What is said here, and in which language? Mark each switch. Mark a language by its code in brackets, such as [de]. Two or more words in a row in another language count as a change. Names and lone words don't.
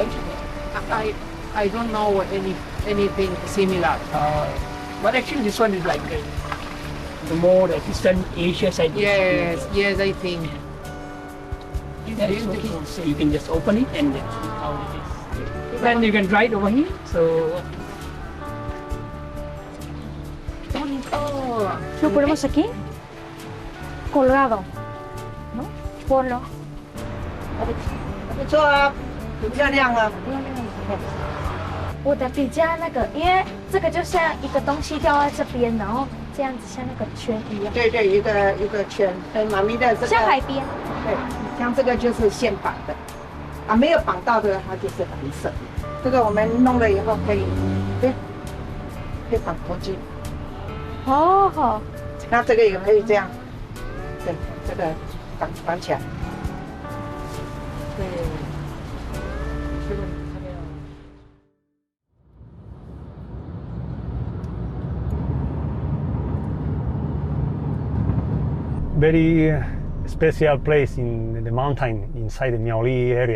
[en] I don't know anything similar. But actually this one is like the more like Eastern Asia side. Yes, I think. So you can just open it and then see how it is. Then you can try it over here. So. [es] Lo ponemos aquí, colgado, ¿no? Ponlo. [zh] 不错啊，很漂亮啊。我的比较那个，因为这个就像一个东西掉在这边，然后这样子像那个圈一样。对，一个圈，妈咪的这个。像海边。对，像这个就是现绑的，啊，没有绑到的它就是蓝色。这个我们弄了以后可以绑头巾。哦，好。那这个也可以这样，对，这个绑起来。对。 [en] Very special place in the mountain inside the Miaoli area.